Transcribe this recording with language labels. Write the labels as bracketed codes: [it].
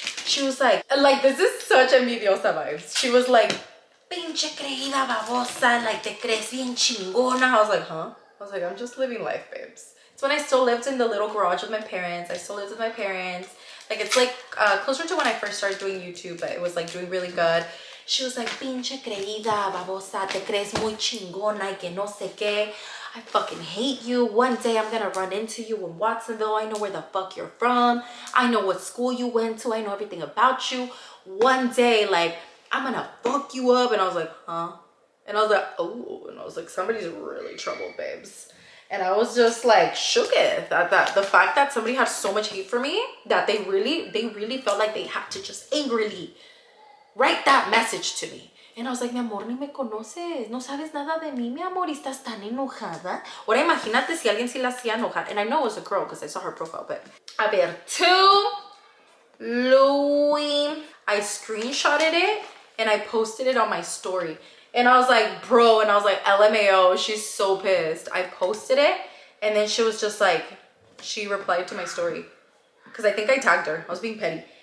[en] She was like, this is such envidiosa vibes. She was like, [es] pinche creída babosa, [en] like [es] te crees bien chingona. [en] I was like, huh? I was like, I'm just living life, babes. It's when I still lived in the little garage with my parents. I still lived with my parents. Like, it's like closer to when I first started doing YouTube, but it was like doing really good. She was like, [es] pinche creída, babosa, te crees muy chingona y que no sé qué. [en] I fucking hate you. One day I'm gonna run into you in Watsonville. I know where the fuck you're from. I know what school you went to. I know everything about you. One day, like, I'm gonna fuck you up. And I was like, huh? And I was like, oh. And I was like, somebody's really troubled, babes. And I was just like shooketh at that. The fact that somebody had so much hate for me that they really felt like they had to just angrily write that message to me. And I was like, [es] mi amor, ni me conoces. No sabes nada de mí, mi amor. Y estás tan enojada. Ahora imagínate si alguien sí la hacía enojar. [en] And I know it was a girl because I saw her profile. But [es] a ver, [en] to Louis. I screenshotted it and I posted it on my story. And I was like, bro. And I was like, LMAO. She's so pissed. I posted it. And then she was just like, she replied to my story. Because I think I tagged her. I was being petty.